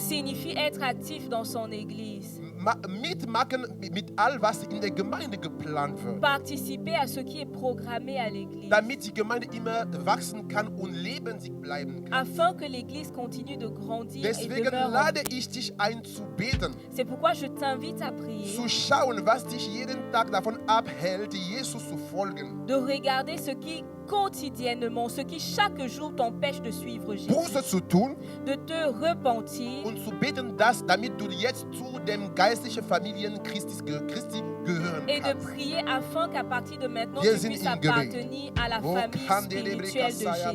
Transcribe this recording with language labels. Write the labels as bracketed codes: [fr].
[fr] signifie être actif dans son église. [de] Mitmachen mit all, was in der Gemeinde geplant wird. [fr] Participer à ce qui est programmé à l'église. [de] Damit die Gemeinde immer wachsen kann und lebendig bleiben kann. [fr] Afin que l'église continue de grandir et [de] Deswegen [fr] demeure en [de] lade [fr] paix. [de] ich dich ein zu beten, [fr] C'est pourquoi je t'invite à prier, [de] zu schauen, was dich jeden Tag davon abhält, Jesus zu folgen. [fr] de regarder ce qui quotidiennement, ce qui chaque jour t'empêche de suivre Jésus, [de] Buße zu tun [fr] de te repentir [de] und zu beten, dass, damit du jetzt zu dem geistlichen Familien Christi gehören [fr] et de [de] kannst. [fr] prier afin qu'à partir de maintenant [de] Wir [fr] tu [de] sind [fr] puisses [de] im Gebet. [fr] appartenir à la famille spirituelle de Jésus.